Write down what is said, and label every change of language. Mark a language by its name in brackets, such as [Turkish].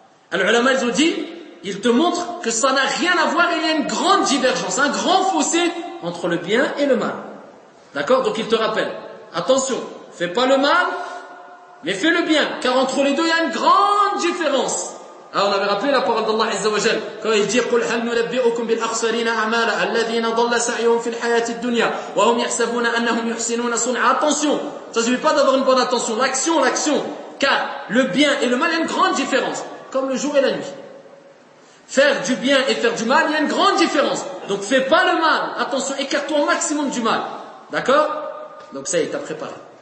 [French] Alors, ulama, ils ont dit, ils te montrent que ça n'a rien à voir, il y a une grande divergence, un grand fossé entre le bien et le mal. D'accord? Donc il te rappelle, attention, fais pas le mal, mais fais le bien, car entre les deux, il y a une grande différence. Alors on avait rappelé la parole d'Allah Azza wa Jal, quand il dit, [Arabic] قُلْ هَلْ نُلَبِّئُكُمْ بِالْأَخْسَرِينَ أَعْمَالَ الَّذِينَ ضَلَّ سَعْيُهُمْ فِي الْحَيَاةِ الدُّنْيَا وَهُمْ يَحْسَبُونَ أَنَّهُمْ يُحْسِنُونَ صُنْعًا. [French] Attention, ça ne suffit pas d'avoir une bonne attention, l'action, car le bien et le mal, il y a une grande différence, comme le jour et la nuit. Faire du bien et faire du mal, il y a une grande différence. Donc fais pas le mal. Attention, écarte-toi au maximum du mal. D'accord? Donc ça y est, t'as préparé.